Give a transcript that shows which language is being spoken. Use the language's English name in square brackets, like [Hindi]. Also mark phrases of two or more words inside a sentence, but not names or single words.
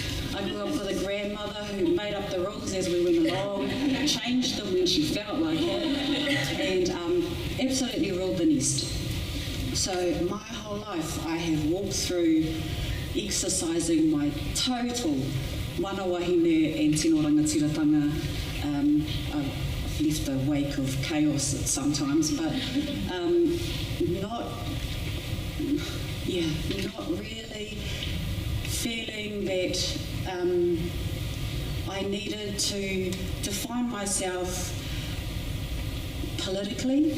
[English] I grew up with a grandmother who made up the rules as we went along, changed them when she felt like it, and absolutely ruled the nest. So my whole life I have walked through exercising my total [Māori] mana wahine [English] and [Māori] tino rangatiratanga. [English] I've left a wake of chaos sometimes, but not really feeling that I needed to define myself politically.